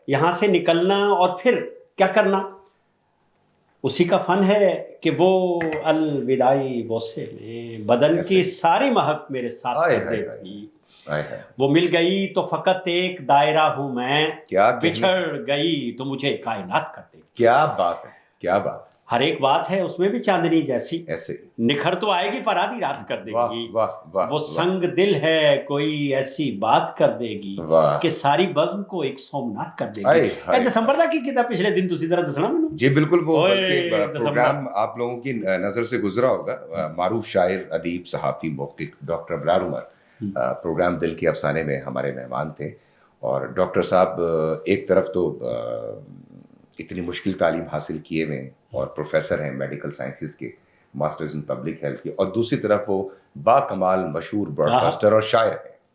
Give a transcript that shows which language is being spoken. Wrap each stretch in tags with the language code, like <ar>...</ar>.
<ur>یہاں سے نکلنا اور پھر کیا کرنا, اسی کا فن ہے کہ وہ الوداعی بوسے میں بدن کی ساری مہک میرے ساتھ کر دے تھی, وہ مل گئی تو فقط ایک دائرہ ہوں میں, بچھڑ گئی تو مجھے کائنات کر دے. کیا بات ہے, کیا بات. ہر ایک بات ہے اس میں بھی چاندنی جیسی, ایسے نکھر تو آئے گی پر آدھی رات کر دے گی. واہ, وہ سنگ دل ہے کوئی ایسی بات کر دے گی کہ ساری بزم کو ایک سومنات کر دے گی.</ur> <pa>اے دسمبر دا کی کیتا پچھلے دن, تسی ذرا دسنا مینوں.</pa> <ur>جی بالکل, وہ پروگرام آپ لوگوں کی نظر سے گزرا ہوگا. معروف شاعر, ادیب, صحافی, محقق ڈاکٹر ابرار عمر پروگرام دل کے افسانے میں ہمارے مہمان تھے. اور ڈاکٹر صاحب ایک طرف تو इतनी मुश्किल तालीम हासिल किए हुए हैं और प्रोफेसर हैं मेडिकल साइंसेज के, मास्टर्स इन पब्लिक हेल्थ के, और दूसरी तरफ वो बाकमाल मशहूर ब्रॉडकास्टर और शायर हैं।</ur>